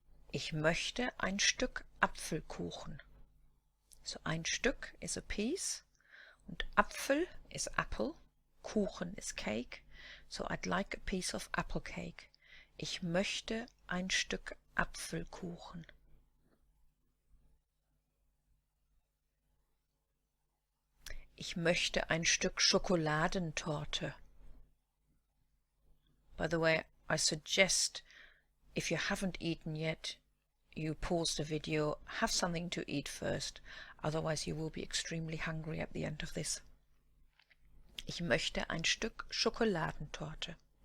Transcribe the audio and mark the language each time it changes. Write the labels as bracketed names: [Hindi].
[German] Ich möchte ein Stück Apfelkuchen. [English] So [German] ein Stück [English] is a piece, and Apfel is apple, Kuchen is cake, so I'd like a piece of apple cake. [German] Ich möchte ein Stück Apfelkuchen. Ich möchte ein Stück Schokoladentorte. [English] By the way, I suggest if you haven't eaten yet, you pause the video, have something to eat first, otherwise you will be extremely hungry at the end of this. [German] Ich möchte ein Stück Schokoladentorte.